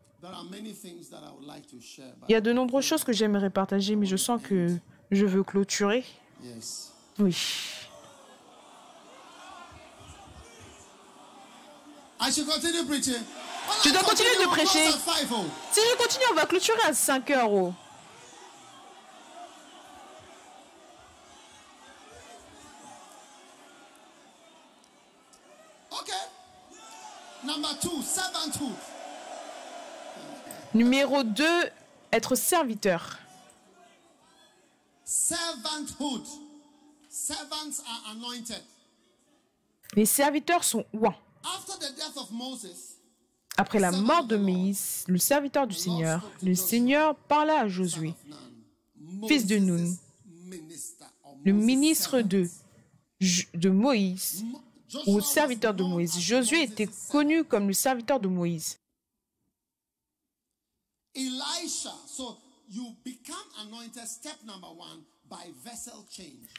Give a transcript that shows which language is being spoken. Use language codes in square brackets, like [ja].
[en] there are many things that I would like to share, but [fr] il y a de nombreuses choses que j'aimerais partager, mais je sens que je veux clôturer. [en] yes. [fr] Oui. [en] I should continue preaching. [fr] Tu dois continuer de prêcher. [en] At 5, oh. [fr] Si je continue, on va clôturer à 5 heures. Oh. [en] Okay. Number 2, servanthood. [fr] Numéro 2, être serviteur. [en] Servanthood. Servants are anointed. [fr] Les serviteurs sont ouans. [en] After the death of Moses, [fr] Après la mort de Moïse, le serviteur du Seigneur, le Seigneur parla à Josué, fils de Nun, le ministre de Moïse, ou serviteur de Moïse. Josué était connu comme le serviteur de Moïse. [en] Elisha. So you become anointed, step number 1, by vessel change.